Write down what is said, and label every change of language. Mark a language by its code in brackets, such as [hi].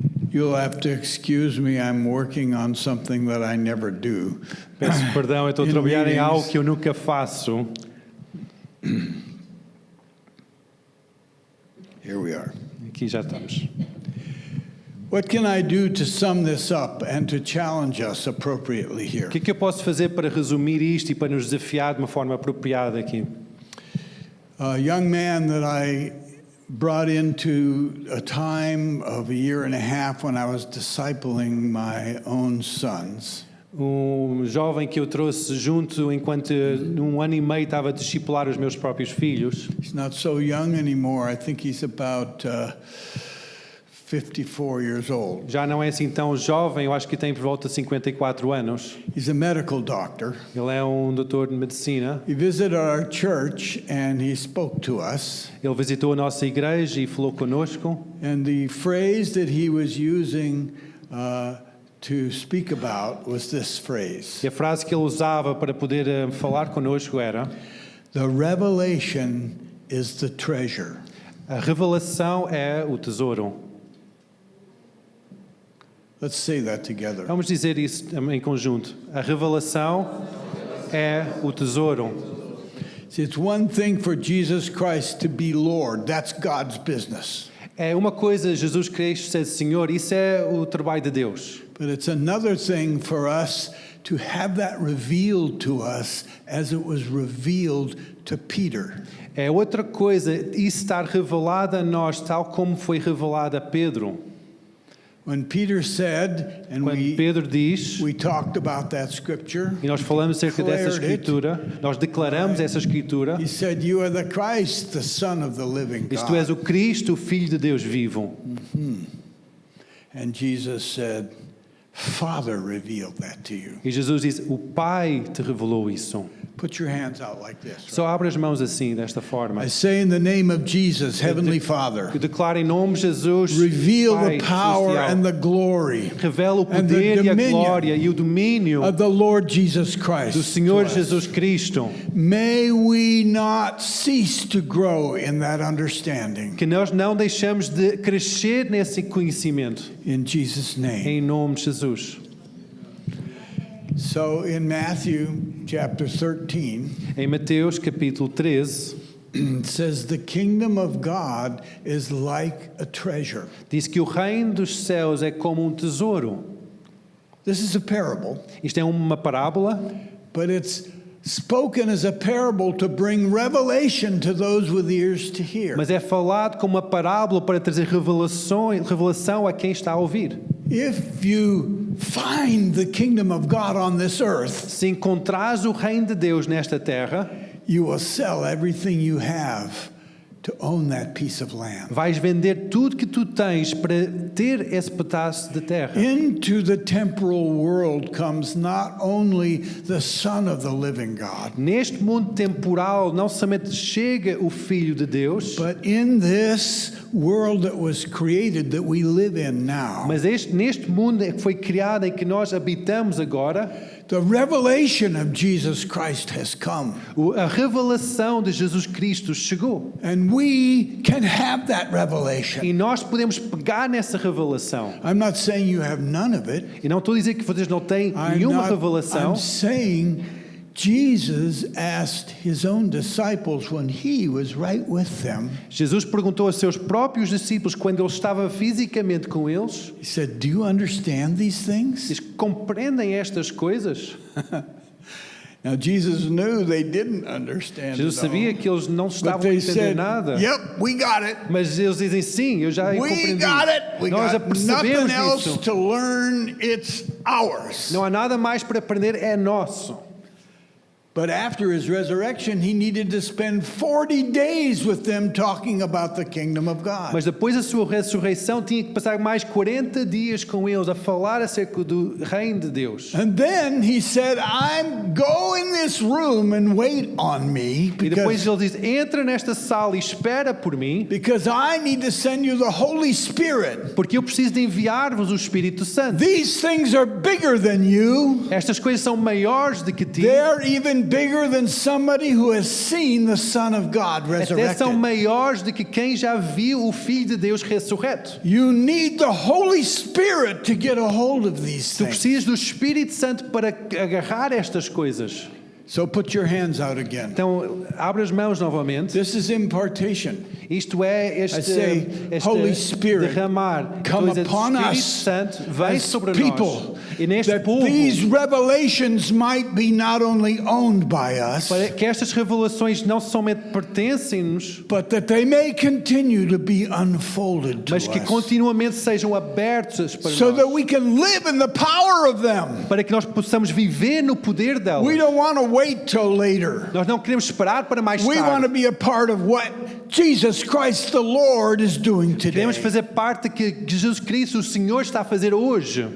[en] You'll have to excuse me, I'm working on something that I never do. [pt] Peço perdão, eu estou a trabalhar em algo que eu nunca faço. [en] Here we are. [pt] aqui já estamos. [en] What can I do to sum this up and to challenge us appropriately here? [pt] O que é que eu posso fazer para resumir isto e para nos desafiar de uma forma apropriada aqui? [en] A young man that I brought into a time of a year and a half when I was discipling my own sons. [pt] Jovem que eu trouxe junto enquanto num ano e meio estava a discipular os meus próprios filhos. [en] He's not so young anymore. I think he's about 54 years old. [pt] Já não é assim tão jovem, eu acho que tem por volta de 54 anos. [en] He's a medical doctor. [pt] Ele é doutor de medicina. [en] He visited our church and he spoke to us. [pt] Ele visitou a nossa igreja e falou conosco. [en] And the phrase that he was using to speak about was this phrase. [pt] E a frase que ele usava para poder falar conosco era: [en] The revelation is the treasure. [pt] A revelação é o tesouro. [en] Let's say that together. [pt] Vamos dizer isso em conjunto. A revelação é o tesouro. [en] It's one thing for Jesus Christ to be Lord. That's God's business. [pt] É uma coisa Jesus Cristo ser Senhor, isso é o trabalho de Deus. [en] But it's another thing for us to have that revealed to us as it was revealed to Peter. [pt] É outra coisa isso estar revelado a nós tal como foi revelado a Pedro. [en] When Peter said, and [pt] Pedro diz, [en] we talked about that scripture, [pt] e nós falamos acerca dessa escritura, nós declaramos essa escritura. [en] He said, "You are the Christ, the Son of the living God." [pt] Diz, tu és o Cristo, o Filho de Deus vivo. [en] And Jesus said, "Father revealed that to you." [pt] E Jesus diz, o Pai te revelou isso. [en] Put your hands out like this. [pt] Só abre as mãos assim, desta forma. [en] I say in the name of Jesus, Heavenly Father, [pt] eu declaro em nome de Jesus, [en] reveal [pt] Pai [en] the power [pt] celestial, [en] and the glory, [pt] revela o poder e a glória e o domínio [en] of the Lord Jesus Christ [pt] do Senhor Jesus Cristo. [en] May we not cease to grow in that understanding. [pt] Que nós não deixamos de crescer nesse conhecimento. [en] In Jesus' name. [pt] Em nome de Jesus. [en] So in Matthew chapter 13, [pt] em Mateus capítulo 13, [en] it says the kingdom of God is like a treasure. [pt] Diz que o reino dos céus é como tesouro. [en] This is a parable. [pt] Isto é uma parábola. [en] But it's spoken as a parable to bring revelation to those with ears to hear. [pt] Mas é falado como uma parábola para trazer revelação a quem está a ouvir. [en] If you find the kingdom of God on this earth, [pt] se encontrares o reino de Deus nesta terra, [en] you will sell everything you have to own that piece of land. [pt] Vais vender tudo que tu tens para ter esse pedaço de terra. [en] Into the temporal world comes not only the Son of the living God. [pt] Neste mundo temporal não somente chega o Filho de Deus, [en] but in this world that was created that we live in now. [pt] Mas neste mundo que foi criado em que nós habitamos agora, [en] the revelation of Jesus Christ has come. [pt] A revelação de Jesus Cristo chegou. [en] And we can have that revelation. [pt] E nós podemos pegar nessa revelação. [en] I'm not saying you have none of it. [pt] E não estou a dizer que vocês não têm nenhuma revelação. [en] I'm saying Jesus asked his own disciples when he was right with them. [pt] Jesus perguntou a seus próprios discípulos quando ele estava fisicamente com eles. [en] He said, "Do you understand these things?" [pt] Diz, compreendem estas coisas? [en] Now Jesus knew they didn't understand. [pt] Jesus sabia que eles não estavam a entender nada. [en] Yep, we got it. [pt] Mas eles dizem sim, eu já compreendi. [en] We got it. We [pt] Nós [en] got [pt] percebemos [en] nothing else [pt] isso. [en] to learn. It's ours. [pt] Não há nada mais para aprender, é nosso. [en] But after his resurrection, he needed to spend 40 days with them talking about the kingdom of God. [pt] Mas depois da sua ressurreição, tinha que passar mais 40 dias com eles a falar acerca do reino de Deus. [en] And then he said, go in this room and wait on me. [pt] E depois ele diz, entra nesta sala e espera por mim. [en] Because I need to send you the Holy Spirit. [pt] Porque eu preciso de enviar-vos o Espírito Santo. [en] These things are bigger than you. [pt] Estas coisas são maiores do que ti. [en] They're even bigger than somebody who has seen the Son of God resurrected. [pt] Até são maiores do que quem já viu o Filho de Deus ressurreto. [en] You need the Holy Spirit to get a hold of these [pt] Tu [en] things. [pt] precisas do Espírito Santo para agarrar estas coisas. [en] So put your hands out again. [pt] Então, abre as mãos novamente. [en] This is impartation. [pt] Isto é [en] I say, Holy Spirit, [pt] derramar. [en] come [pt] Então, [en] upon [pt] Espírito [en] us [pt] Santo vem [en] as [pt] sobre [en] people, [pt] nós. E neste [en] that [pt] povo, [en] these revelations might be not only owned by us, [pt] para que estas revelações não somente pertencem-nos, [en] but that they may continue to be unfolded to [pt] mas que [en] us, [pt] continuamente sejam abertas para [en] so [pt] nós. [en] that we can live in the power of them. [pt] Para que nós possamos viver no poder delas. [en] We don't want to wait till later. [pt] Nós não queremos esperar para mais [en] We want to [pt] tarde. [en] be a part of what Jesus Christ the Lord is doing today. [pt] Queremos fazer parte do que Jesus Cristo, o Senhor, está a fazer hoje.